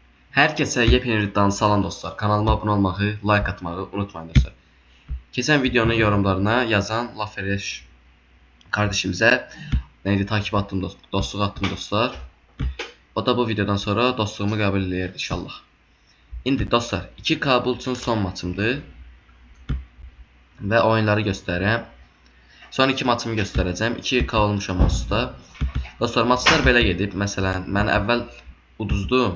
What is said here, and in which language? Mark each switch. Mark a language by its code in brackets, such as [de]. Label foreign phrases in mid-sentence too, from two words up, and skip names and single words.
[tr] Herkese yepyeni videodan salam dostlar. [az] Kanalıma abone olmağı, like atmağı unutmayın dostlar. [tr] Geçen videonun yorumlarına yazan Lafereş kardeşimize neydi takip attım dostluq attım dostlar. [az] O da bu videodan sonra dostluğumu qəbul eləyir inşallah. İndi dostlar 2 Kabul üçün son maçımdır və oyunları göstərirəm. Son 2 maçımı göstərəcəm. 2K olmuşam onsuz da. Dostlar maçlar belə gedib. Məsələn mən əvvəl uduzdum.